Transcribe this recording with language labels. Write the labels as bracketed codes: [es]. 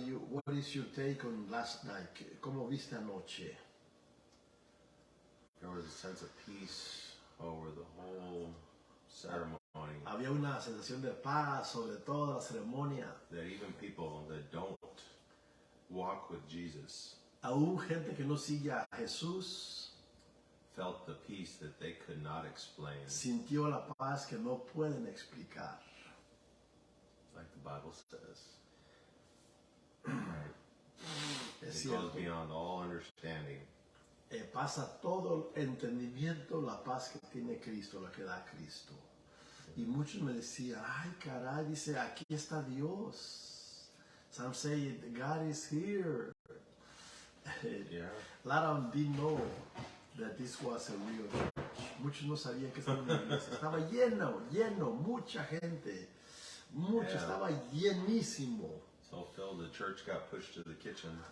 [en] What is your take on last night? [es] ¿Cómo viste anoche? [en] There was a sense of peace over the whole ceremony. [es] Había una sensación de paz sobre toda la ceremonia. [en] That even people that don't walk with Jesus [es] Aún gente que no sigue a Jesús [en] felt the peace that they could not explain. [es] sintió la paz que no pueden explicar. [en] Like the Bible says. Right. [es] Es [en] It goes [es] cierto. [en] beyond all understanding. [es] Pasa todo el entendimiento, la paz que tiene Cristo, la que da Cristo. Y muchos me decían, ay caray, dice, aquí está Dios. [en] Some say, God is here. Yeah. A lot of them didn't know that this was a real church. [es] Muchos no sabían que estaba en una iglesia. Estaba lleno, mucha gente. Mucho, [en] Yeah. [es] estaba llenísimo. [en] So filled the church got pushed to the kitchen.